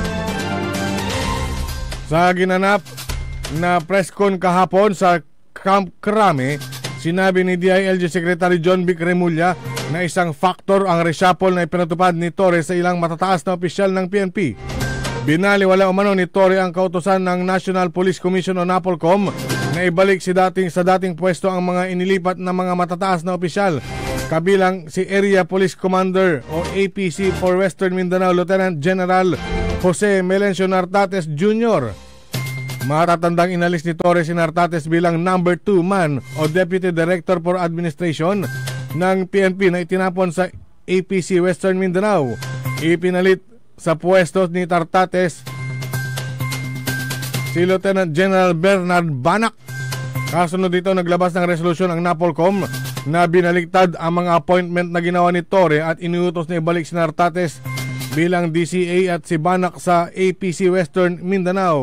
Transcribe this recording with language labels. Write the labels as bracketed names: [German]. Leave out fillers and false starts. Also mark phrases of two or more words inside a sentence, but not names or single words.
[Filipino] Sa ginanap na press con kahapon sa Camp Crame, sinabi ni DILG Secretary John Vic Remulla na isang faktor ang reshuffle na ipinatupad ni Torre sa ilang matataas na opisyal ng PNP. Binaliwala umano ni Torre ang kautusan ng National Police Commission o NAPOLCOM na ibalik sa dating pwesto ang mga inilipat na mga matataas na opisyal, kabilang si Area Police Commander o APC for Western Mindanao Lieutenant General Jose Melencio Nartates Jr. Matatandang inalis ni Torre si Nartates bilang number 2 man o Deputy Director for Administration ng PNP na itinapon sa APC Western Mindanao. Ipinalit sa pwesto ni Nartates si Lieutenant General Bernard Banak. Kasunod dito, naglabas ng resolusyon ang NAPOLCOM na binaligtad ang mga appointment na ginawa ni Torre at iniutos na ibalik si Nartates bilang DCA at si Banak sa APC Western Mindanao.